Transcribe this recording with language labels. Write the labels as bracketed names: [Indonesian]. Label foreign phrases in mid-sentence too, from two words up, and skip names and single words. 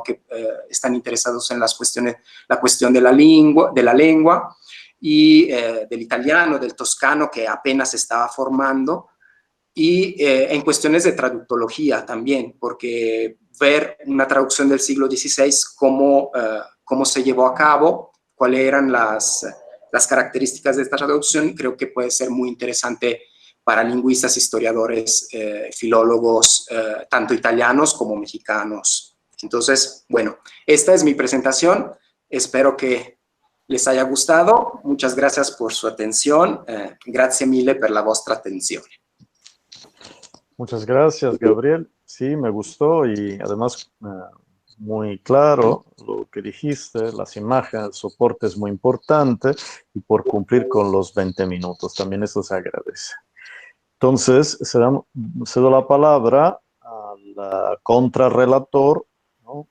[Spanish] Que están interesados en la cuestión de la lengua y del italiano, del toscano, que apenas se estaba formando, y en cuestiones de traductología también, porque ver una traducción del siglo XVI, cómo se llevó a cabo, cuáles eran las características de esta traducción, creo que puede ser muy interesante para lingüistas, historiadores, filólogos, tanto italianos como mexicanos. Entonces, bueno, esta es mi presentación. Espero que les haya gustado. Muchas gracias por su atención. [Italian] Grazie mille per la vostra attenzione. [Spanish] Muchas gracias, Gabriel. Sí, me gustó y además muy claro lo que dijiste, las imágenes, el soporte es muy importante y por cumplir con los 20 minutos, también eso se agradece. Entonces, cedo la palabra al contrarrelator, ¿no?